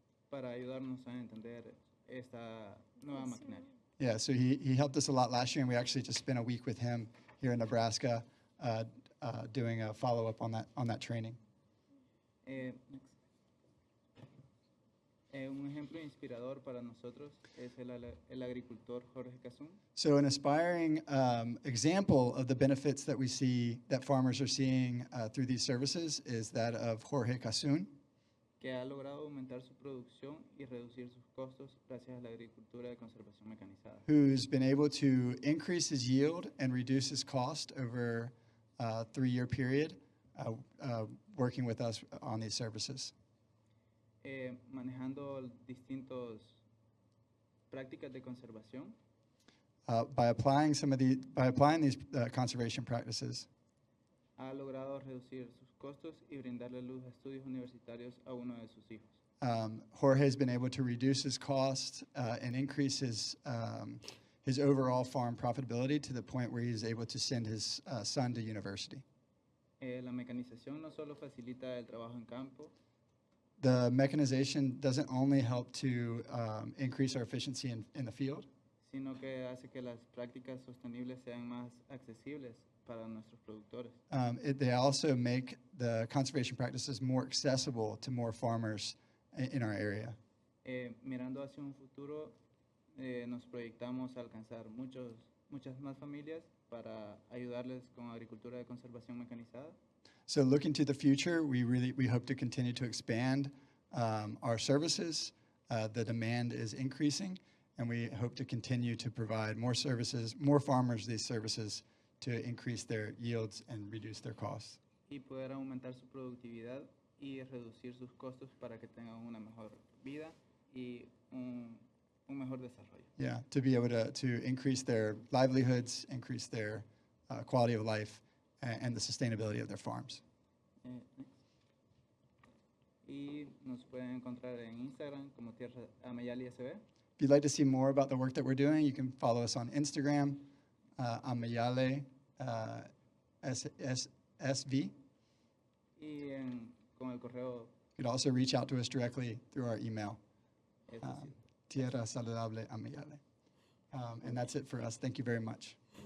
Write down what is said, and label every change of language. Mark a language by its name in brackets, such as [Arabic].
[Spanish] Para ayudarnos a entender esta nueva maquinaria. [English] Yeah, so he helped us a lot last year, and we actually just spent a week with him here in Nebraska doing a follow-up on that training. [Spanish] Un ejemplo inspirador para nosotros es el agricultor Jorge Casún, [English] So an inspiring example of the benefits that we see that farmers are seeing through these services is that of Jorge Casun, [Spanish] que ha logrado aumentar su producción y reducir sus costos gracias a la agricultura de conservación mecanizada. [English] who's been able to increase his yield and reduce his cost over a 3-year period working with us on these services. [Spanish] Manejando distintas prácticas de conservación, [English] By applying these conservation practices, [Spanish] ha logrado reducir sus costos y brindarle luz a estudios universitarios a uno de sus hijos. [English] Jorge has been able to reduce his cost and increase his overall farm profitability to the point where he's able to send his son to university. [Spanish] La mecanización no solo facilita el trabajo en campo, [English] The mechanization doesn't only help to increase our efficiency in the field, [Spanish] sino que hace que las prácticas sostenibles sean más accesibles para nuestros productores. [English] they also make the conservation practices more accessible to more farmers in our area. [Spanish] Mirando hacia un futuro, nos proyectamos a alcanzar muchas más familias para ayudarles con agricultura de conservación mecanizada. [English] So looking to the future, we hope to continue to expand our services. The demand is increasing, and we hope to continue to provide more services, more farmers these services to increase their yields and reduce their costs. [Spanish] Y poder aumentar su productividad y reducir sus costos para que tengan una mejor vida y un mejor desarrollo. [English] Yeah, to be able to increase their livelihoods, increase their quality of life, and the sustainability of their farms. [Spanish] Y nos pueden encontrar en Instagram como Tierra Amayali SB. [English] If you'd like to see more about the work that we're doing, you can follow us on Instagram, Amayale SV. [Spanish] Y con el correo [English] You could also reach out to us directly through our email, [Spanish] es así. Tierra Saludable Amayale. [English] And that's it for us. Thank you very much.